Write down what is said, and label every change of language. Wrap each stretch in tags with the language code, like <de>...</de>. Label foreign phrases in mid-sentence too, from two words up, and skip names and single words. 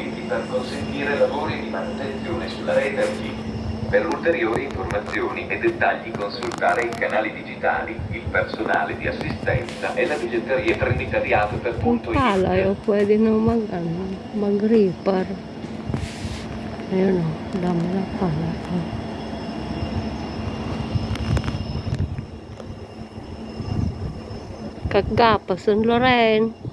<it>per consentire lavori di manutenzione sulla rete archivi. Per ulteriori informazioni e dettagli consultare i canali digitali, il personale di assistenza e la biglietteria</it> <tl>Kung palay o</tl> <it>trinitariato.it.</it> <tl>pwede na mag-reaper. Ayun o, dami na palay. Kagapa, San Loren.</tl>